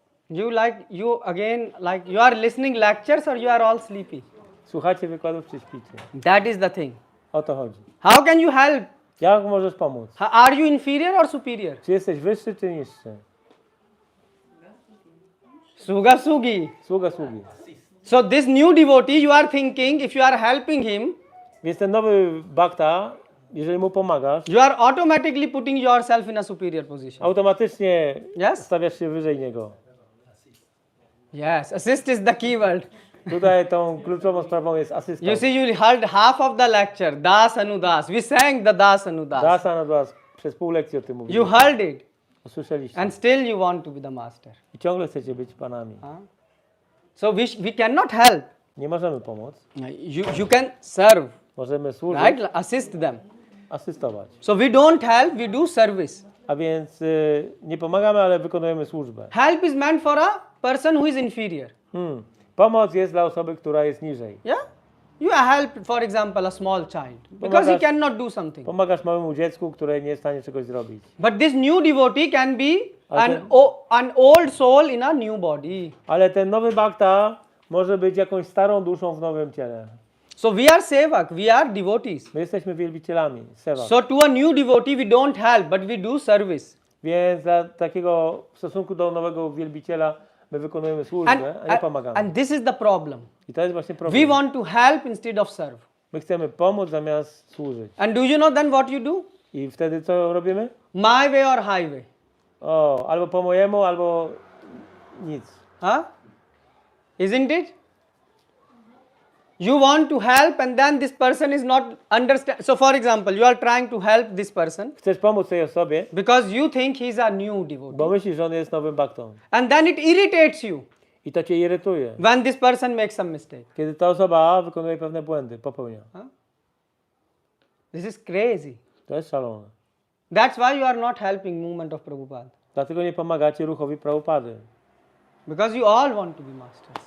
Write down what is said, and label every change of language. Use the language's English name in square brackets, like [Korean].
[English] You are listening lectures or you are all sleepy? [Polish] Słuchacie wykładów czy śpicie? [English] That is the thing. [Polish] O to chodzi. [English] How can you help? [Polish] Jak możesz pomóc? [English] Are you inferior or superior? [Polish] Czy jesteś wyższy czy niższy? Sługa, sługi. Sługa, sługi. [English] So this new devotee, you are thinking, if you are helping him, [Polish] Więc ten nowy bhakta, jeżeli mu pomagasz, [English] you are automatically putting yourself in a superior position. [Polish] automatycznie [English] Yes? [Polish] stawiasz się wyżej niego. [English] Yes, assist is the key word. [Polish] Tutaj tą kluczową sprawą jest asystent. [English] You see, you heard half of the lecture, Das Anudas. We sang the Das Anudas. [Polish] Dasa na was przez pół lekcji o tym [English] You [Polish] mówiłem. [English] heard it, [Polish] Usłyszeliście. [English] and still you want to be the master. [Polish] I ciągle chcecie być panami. [English] So we cannot help. [Polish] Nie możemy pomóc. [English] You can serve, [Polish] Możemy służyć, [English] right? Assist them. [Polish] asystować. [English] So we don't help, we do service. [Polish] A więc nie pomagamy, ale wykonujemy służbę. [English] Help is meant for a person who is inferior. [Polish] Pomoc jest dla osoby, która jest niżej. [English] Yeah? You help, for example, a small child because he cannot do something. [Polish] Pomagasz małemu dziecku, które nie jest w stanie czegoś zrobić. [English] But this new devotee can be an old soul in a new body. [Polish] Ale ten nowy bhakta może być jakąś starą duszą w nowym ciele. [English] So we are sevak, we are devotees. [Polish] My jesteśmy wielbicielami, sevak. [English] So to a new devotee we don't help, but we do service. [Polish] Więc dla takiego w stosunku do nowego wielbiciela my wykonujemy służbę, a nie pomagamy. [English] And this is the problem. [Polish] I to jest właśnie problem. [English] We want to help instead of serve. [Polish] My chcemy pomóc zamiast służyć. [English] And do you know then what you do? [Polish] I wtedy co robimy? [English] My way or highway. [Polish] O, albo po mojemu, albo nic. [English] Huh? Isn't it? You want to help and then this person is not understand. So for example, you are trying to help this person [Polish] Chcesz pomóc tej osobie, [English] because you think he is a new devotee. [Polish] bo myślisz, że on jest nowym bhaktą. [English] And then it irritates you [Polish] I to cię irytuje. [English] when this person makes some mistake. [Polish] Kiedy ta osoba wykonuje pewne błędy, popełnia. [English] This is crazy. [Polish] To jest szalone. [English] That's why you are not helping movement of Prabhupada. [Polish] Dlatego nie pomagacie ruchowi Prabhupady. [English] Because you all want to be masters.